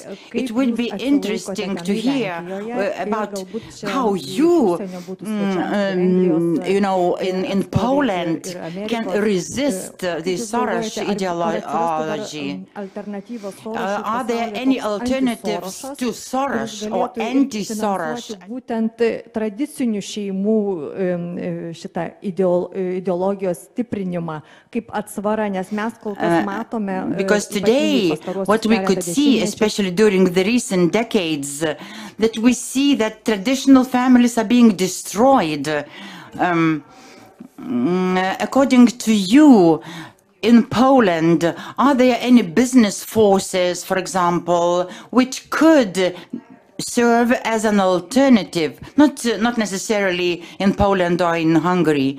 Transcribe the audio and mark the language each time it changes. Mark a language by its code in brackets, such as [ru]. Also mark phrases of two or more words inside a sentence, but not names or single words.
[en] It would be interesting to hear about how you, in Poland, can resist the Soros ideology? Are there any alternatives to Soros or anti-Soros? [lt] Būtent tradicinių šeimų šitą ideologijos stiprinimą kaip atsvara, nes mes kol kas matome. [en] Because today, what we could see, especially during the recent decades, that we see that traditional families are being destroyed. According to you, in Poland, are there any business forces, for example, which could serve as an alternative, not necessarily in Poland or in Hungary?